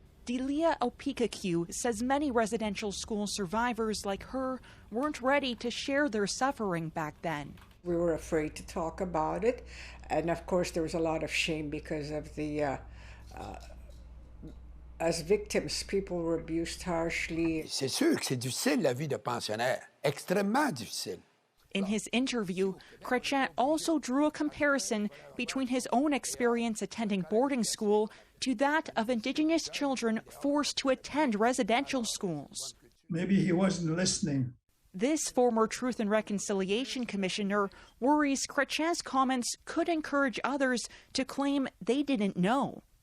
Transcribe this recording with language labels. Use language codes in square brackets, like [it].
[en] Delia Opikaku says many residential school survivors like her weren't ready to share their suffering back then. We were afraid to talk about it. And of course, there was a lot of shame because of the, as victims, people were abused harshly. [fr] C'est sûr que c'est difficile, la vie de pensionnaire. Extrêmement difficile. [en] In his interview, Chrétien also drew a comparison between his own experience attending boarding school to that of Indigenous children forced to attend residential schools. Maybe he wasn't listening. This former Truth and Reconciliation Commissioner worries Chrétien's comments could encourage others to claim they didn't know.